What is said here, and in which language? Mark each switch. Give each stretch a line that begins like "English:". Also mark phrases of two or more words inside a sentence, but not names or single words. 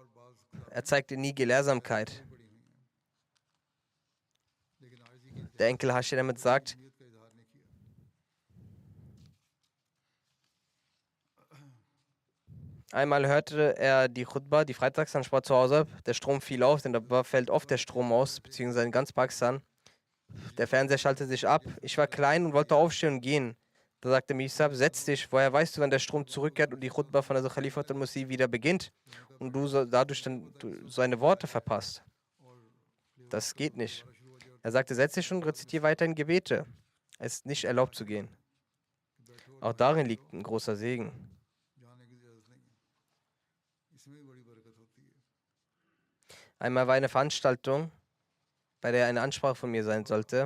German: Er zeigte nie Gelehrsamkeit. Der Enkel Hashem damit sagt, einmal hörte er die Khutbah, die Freitagsansprache zu Hause. Der Strom fiel auf, denn da fällt oft der Strom aus, beziehungsweise in ganz Pakistan. Der Fernseher schaltete sich ab. Ich war klein und wollte aufstehen und gehen. Da sagte Misab, setz dich, woher weißt du, wann der Strom zurückkehrt und die Khutbah von der Khalifat al-Masih wieder beginnt und du dadurch dann seine Worte verpasst? Das geht nicht. Er sagte, setz dich und rezitiere weiterhin Gebete. Es ist nicht erlaubt zu gehen. Auch darin liegt ein großer Segen. Einmal war eine Veranstaltung, bei der eine Ansprache von mir sein sollte.